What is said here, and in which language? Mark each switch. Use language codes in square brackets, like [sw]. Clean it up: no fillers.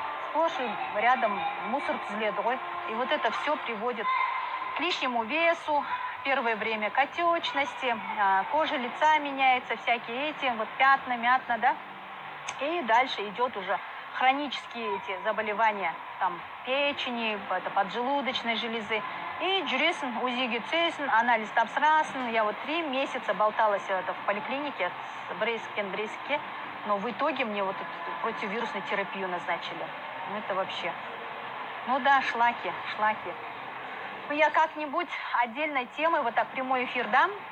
[ru] Сплошь и рядом мусор [kk] түзіледі ғой. [ru] И вот это все приводит к лишнему весу, первое время к отечности, кожа лица меняется, всякие эти вот пятна, да? И дальше идет уже хронические эти заболевания, там печени, поджелудочной железы. [kk] И жүресің, УЗИге түсесің, анализ тапсырасың. [ru] Я вот 3 месяца болталась в поликлинике с брейске, но в итоге мне вот противовирусную терапию назначили. Ну это вообще, ну да, шлаки. Ну я как-нибудь отдельной темой, вот так прямой эфир дам.